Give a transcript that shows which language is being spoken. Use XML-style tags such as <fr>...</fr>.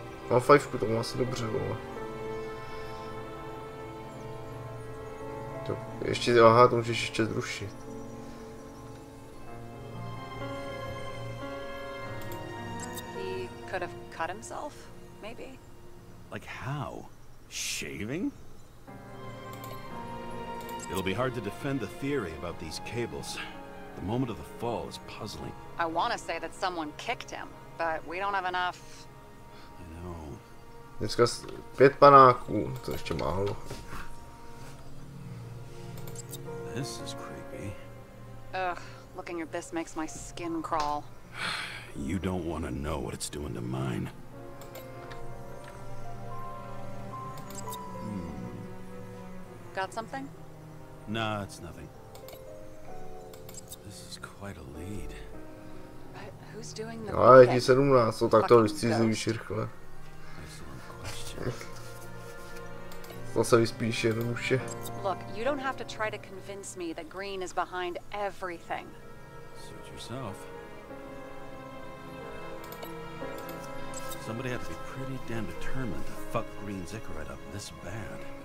<cs>Mám fajfku, to mám asi dobře, vole. To ještě, aha, to můžeš ještě zrušit.</cs> <en>He could have cut himself, maybe? Like how? Shaving? It'll be hard to defend the theory about these cables. The moment of the fall is puzzling. I want to say that someone kicked him, but we don't have enough. I know.</en> <cs>Dneska 5 panáků, to ještě málo.</cs> <en>This is creepy. Ugh, looking at this makes my skin crawl. You don't want to know what it's doing to mine. Got something? Nah, it's nothing. This is quite a lead. But who's doing the</en> <cs>Ale</cs> <en>reading?</en> <cs>17, no tak to vystřízlivíš rychle.</cs> <en>Excellent question.</en> <cs>To se vyspíš jednoduše.</cs> <en>Look, you don't have to try to convince me that Green is behind everything. Suit yourself. Somebody had to be pretty damn determined to fuck Green's Icarite up this bad.</en>